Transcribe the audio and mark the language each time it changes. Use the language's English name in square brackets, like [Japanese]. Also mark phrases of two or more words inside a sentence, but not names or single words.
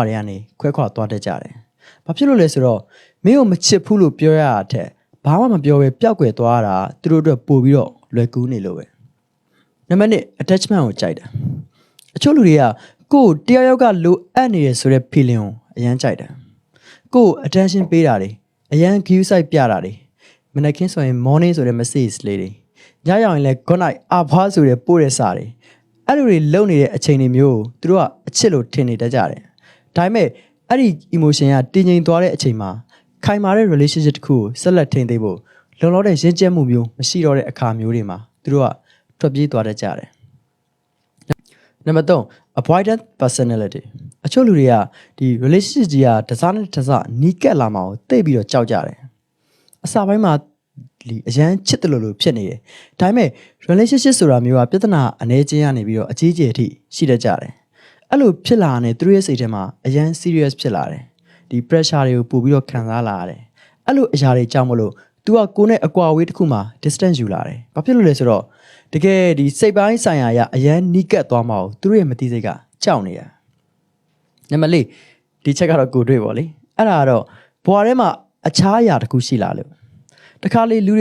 [Burmese] တွေကနေခွဲခွာသွားတတ်ကြတယ်ဘာဖြစ်လို့လဲဆိုတော့မင်းကိုမချစ်ဘူးလို့ပြောရတာထက်ဘာမှမပြောဘဲပျောက်ကွယ်သွားတာသူတို့အတွက်ပို့ပြီးတော့လွယ်ကူးနေ လို့ပဲနံပါတ်1 attachment ကိုကြိုက်တာအချို့လူတွေကကိုယ်တယောက်ယောက်ကလိုအပ်နေရဆိုတဲ့ feeling ကိုအရန်ကြိုက်တာကိုယ် attention ပေး တာတွေအရန် [English] view site [Burmese] ပြတာတွေမနက်ခင်းဆိုရင် morning ဆိုတဲ့ message လေးတွေညရောက်ရင်လည်း [English] good night [Burmese] အဖွားဆိုတဲ့ပို့တဲ့စာတွေအဲ့လိုတွေလုံနေတဲ့အချိန်တွေမျိုးသူတို့ကအချစ်လို့ထင်နေတတ်ကြတယ်ဒါပေမဲ့အဲ့ဒီ emotion ကတည်ငြိမ်သွားတဲ့အချိန်မှာခိုင်မာတဲ့ relationship တစ်ခုကိုဆက်လက်ထိန်းသိမ်းဖို့လုံလောက်တဲ့ရင်းကျက်မှုမျိုးမရှိတော့တဲ့အခါမျိုးတွေမှာသူတို့ကထွက်ပြေးသွားတ တ်ကြတယ်နံပါတ်3 [English] avoidant personality [Burmese] အချို့လူတွေကဒီ relationship ကြီးကတစားနဲ့တစားနီးကပ်လာမှာကိုသိပြီးတော့ကြောက်ကြတယ်အစပိုင်းမှာအရန်ချစ်တယ်လို့ဖြစ် နေတယ်ဒါပေမဲ့ relationship ဆိုတာမျိုးကပြဿနာအနေချင်းကနေပြီးတော့အကြီးကျယ်အထိရှိတတ်ကြတယ်အဲ့လိုဖြစ်လာတဲ့သူတို့ရဲ့စိတ်ထဲမှာအရန် serious ဖြစ်လာတယ်ဒီ pressure တွေကိုပို့ပြီးတော့ခံစားလာရတယ်အဲ့လိုအရာတွေကြောင့်မလို့ तू ကကိုယ်နဲ့အကွာအဝေးတစ်ခုမှာ distance ယူလာတယ်ဘာဖြစ်လို့လဲဆိုတော့တကယ်ဒီစိတ်ပိုင်းဆိုင်ရာအရန်နီးကပ်သွားမှာကိုသူတို့ရဲ့မသိစိတ်ကကြောက်နေတာနံပါတ်4ဒီချက်ကတော့ကိုတွေ့ပေါ့လေအဲ့ဒါကတော့ဘွာထဲမှာအခြားအရာတစ်ခုရှိလာလို့တခါလေလူတွေ